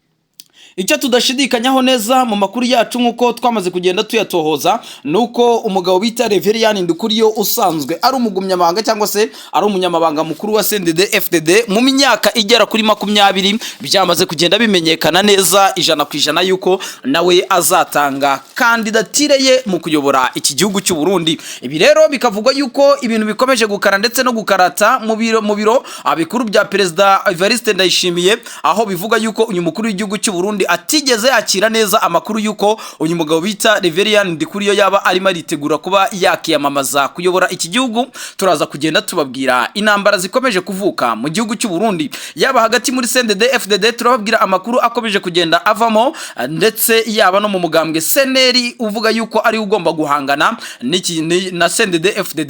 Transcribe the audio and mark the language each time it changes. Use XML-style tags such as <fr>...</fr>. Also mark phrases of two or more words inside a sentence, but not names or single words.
<rw>Icyo tudashidikanyaho neza mu makuru yacu nkuko twamaze kugenda tuyatohoza nuko umugabo bita Reverien Ndukuriyo usanzwe ari umugumyamabanga cyangwa se ari umunyamabanga mukuru wa CNDD FDD mu myaka igera kuri 20 byamaze kugenda bimenyekana neza 100% yuko nawe azatanga kandidatire ye mu kuyobora iki gihugu cy'u Burundi. Ibi rero bikavugwa yuko ibintu bikomeje gukara ndetse no gukarata mu biro abikuru bya Perezida Evariste Ndayishimiye aho bivuga yuko uyu mukuru w'igihugu cy'u Burundi atigeze yakira neza amakuru yuko uyu mugabo bita Reverien Ndikuriyo yaba arimo aritegura kuba yakiyamamaza kuyobora iki gihugu. Turaza kugenda tubabwira intambara zikomeje kuvuka mu gihugu cy'u Burundi yaba hagati muri CNDD FDD turababwira amakuru akomeje kugenda avamo ndetse yaba no mu mugambwe CNL uvuga yuko ari ugomba guhangana na CNDD FDD.</rw>